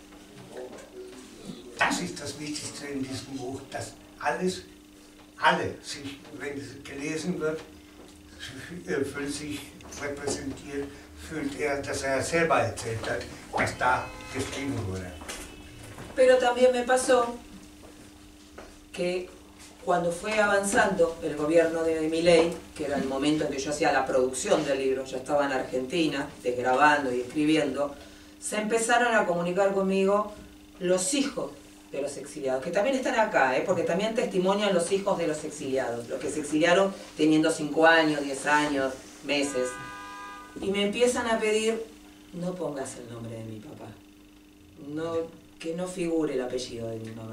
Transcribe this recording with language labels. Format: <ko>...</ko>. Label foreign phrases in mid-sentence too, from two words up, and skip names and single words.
<de>Das ist das Wichtigste in diesem Buch, dass alle sich, wenn es gelesen wird, fühlen sich repräsentiert fühlt dass selber erzählt hat, was da geschrieben wurde.</de> <es>Pero también me pasó que cuando fue avanzando el gobierno de Milei, que era el momento en que yo hacía la producción del libro, yo estaba en Argentina, desgrabando y escribiendo, se empezaron a comunicar conmigo los hijos de los exiliados, que también están acá, porque también testimonian los hijos de los exiliados, los que se exiliaron teniendo 5 años, 10 años, meses, y me empiezan a pedir, no pongas el nombre de mi papá, que no figure el apellido de mi mamá.</es>